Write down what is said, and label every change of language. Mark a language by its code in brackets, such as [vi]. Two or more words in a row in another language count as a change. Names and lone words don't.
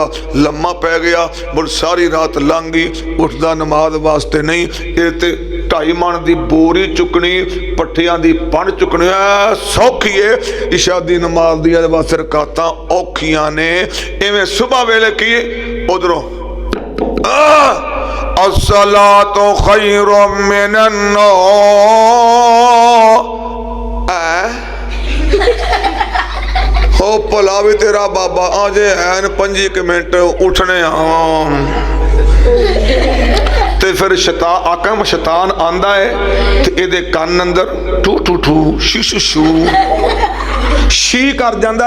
[pa] لما پے گیا، مڑ ساری رات لنگھ گئی، اٹھدا نماز واسطے نہیں. یے تے 2.5 من کی بوری چکنی، پٹھیاں دی پن چکنی سوکھی ہے، عشا دی نماز دی واسطے رکعتاں اوکھیاں نے. ایویں صبح ویلے کی ادھروں [ar] الصلاة خير من النوم, [pa] ہو بھلا بھی تیرا بابا اجے ہین 5 منٹ اٹھنے تے فیر شیطان آکم شیطان آندا ہے تے ایہدے کان اندر टू टू टू शू शू शू शी کر جاندا.